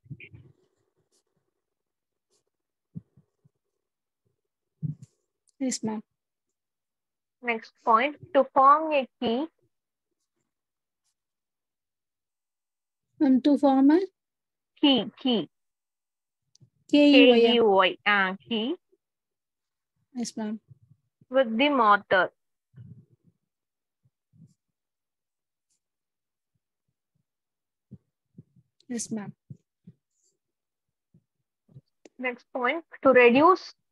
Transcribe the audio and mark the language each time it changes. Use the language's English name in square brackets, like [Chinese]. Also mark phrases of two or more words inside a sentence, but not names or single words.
[English] Yes, ma'am. Next point, to form a key. To form a Key. K-E-Y. K-E-Y. Key. Yes, ma'am. With the mortar. Yes, ma'am. Next point, to reduce.